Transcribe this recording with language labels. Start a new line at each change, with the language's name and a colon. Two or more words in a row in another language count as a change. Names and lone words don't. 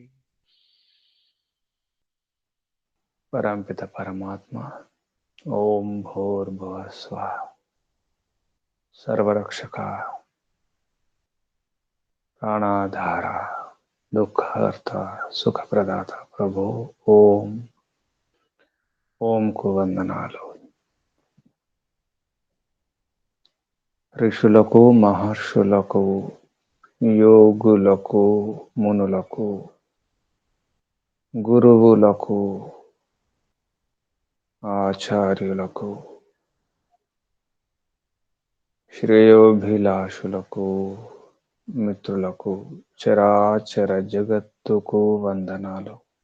Sanskrit: परमपिता परमात्मा ओम भूर्भुवः स्वः सर्वरक्षका प्राणाधारा दुःखहर्ता सुखप्रदाता प्रभु ओम
Telugu: ओम को వందనాలు ఋషులకు మహర్షులకు యోగులకు మునులకు గురువులకు ఆచార్యులకు శ్రేయోభిలాషులకు మిత్రులకు చరాచర జగత్తుకు వందనాలు